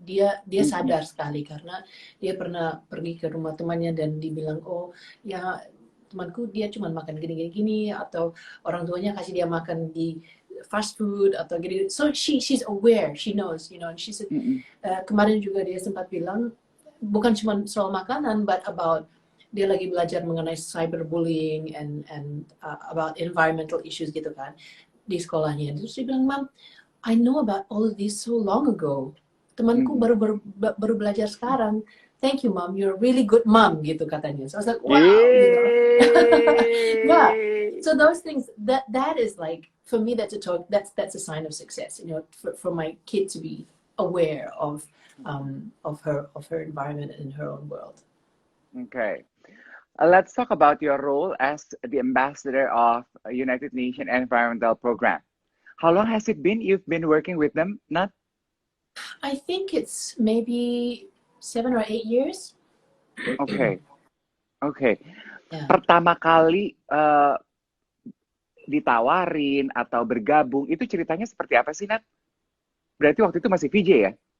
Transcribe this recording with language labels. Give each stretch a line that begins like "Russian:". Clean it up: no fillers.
Indonesian: Dia sadar sekali karena dia pernah pergi ke rumah temannya dan dibilang, oh ya temanku dia cuma makan gini atau orang tuanya kasih dia makan di fast food atau gini.
English: So she's aware, she knows, you know. And she said
Indonesian: kemarin juga dia sempat bilang bukan cuma soal makanan,
English: but about
Indonesian: dia lagi belajar mengenai cyberbullying
English: and about environmental issues
Indonesian: gitu kan di sekolahnya. Terus dia bilang,
English: Mom, I know about all of these so long ago.
Indonesian: Temanku baru belajar sekarang.
English: Thank you, Mom. You're a really good mom,
Indonesian: gitu katanya.
English: So I was like, wow, you know. Yeah. So those things, that is like, for me, that's a sign of success. You know, for my kid to be aware of her environment and her own world. Okay. Let's talk about your role as the ambassador of United Nations Environmental Program. How long has it been you've been working with them, Nat? I think it's maybe 7 or 8 years. Okay. Yeah.
Indonesian: Pertama kali ditawarin atau bergabung, itu ceritanya seperti apa sih, Nat? Berarti waktu itu masih VJ ya?